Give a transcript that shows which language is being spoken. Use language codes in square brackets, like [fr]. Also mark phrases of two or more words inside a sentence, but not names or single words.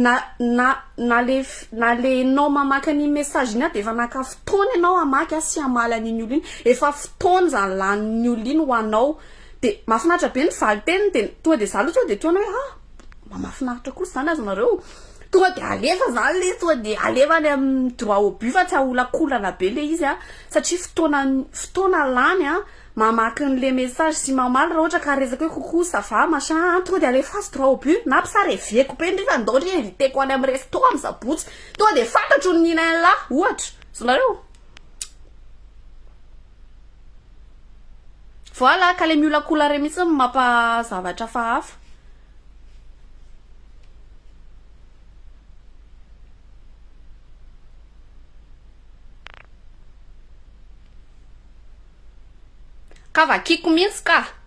[mg] na le nao mamaky any message iny de efa naka fotoana ianao amaky sy amaly an'iny olona iny efa fotoana zany lanin'ny olona iny ho anao de mahafinaritra be ny valy teny de tonga de zalo tonga de toana hoe mahafinaritra kosa zany azonareo tonga de alefa zany le tonga de alefa any amin'ny [fr] droit au but [mg] fa tsy aholakolana be le izy satria fotoana lany mamaky n'le message sy mamaly raha ohatra ka resaka hoe [fr] coucou ça va machin [mg] tonga de alefa azy [fr] droit au but [mg] na mpisarevieko be ndry fa ndao ndry inviteko any amin'ny resto amin'ny sabotsy tonga de fantatro ny ninainy la ohatra zonareo voilà ka le miolakolare mihitsy mampazavatra fa hafa ka vakiko mihitsy ka